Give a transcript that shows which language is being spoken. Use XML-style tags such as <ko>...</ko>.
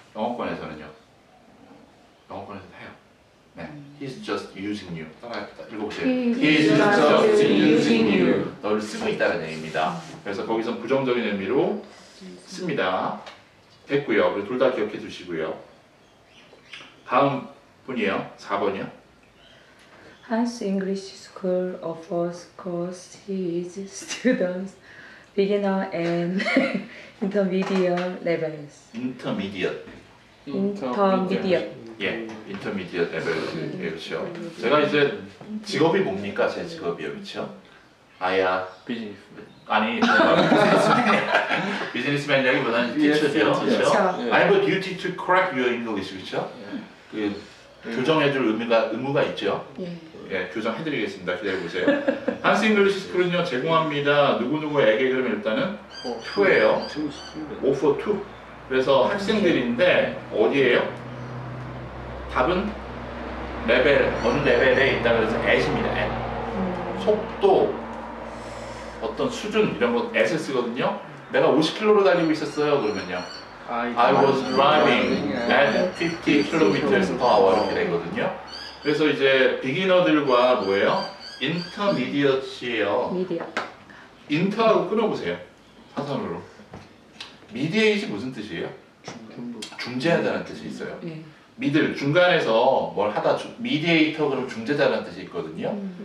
<ko>영어권에서는요. 영어권에서 해요. 네.</ko> <en>He's just using you.</en> <ko>따라 읽어보세요.</ko> <en>He's just using you.</en> <ko>너를 쓰고 있다는 얘기입니다. 그래서 거기서 부정적인 의미로 씁니다. 됐고요. 그리고 둘 다 기억해 두시고요. 다음 분이에요. 4번이요.</ko> <en>Hans English School offers courses students beginner and intermediate levels. Intermediate. Intermediate.</en> <ko>예, intermediate level. 예, 그렇죠. 제가 이제 직업이 뭡니까? 제 직업이요, 그렇죠? 아야. 비즈니스. 아니, 비즈니스맨이라기보다는 티처죠, 그렇죠?</ko> <en>I have a duty to correct your English,</en> <ko>그렇죠? 그 교정해줄 의무가 있죠. 예, 교정해드리겠습니다. 기다려보세요. 한스 잉글리시 스쿨은요 제공합니다. 누구누구에게 그러면 일단은 to예요.</ko> <en>offer to.</en> <ko>그래서 학생들인데 어디에요? 답은 레벨, 어느 레벨에 있다 그래서 at입니다.</ko> <en>at.</en> <ko>속도, 어떤 수준 이런 거 at을 쓰거든요. 내가 50km로 달리고 있었어요. 그러면요.</ko> <en>I was driving at 50 kilometers per hour</en> <ko>이렇게 되거든요. 그래서 이제 비기너들과 뭐예요? intermediate이에요. 미디어. 인터하고 끊어보세요. 사선으로. 미디에이트 무슨 뜻이에요? 중재하다는 뜻이 있어요. 미들, 중간에서 뭘 하다, 미디에이터 그럼 중재자라는 뜻이 있거든요.</ko>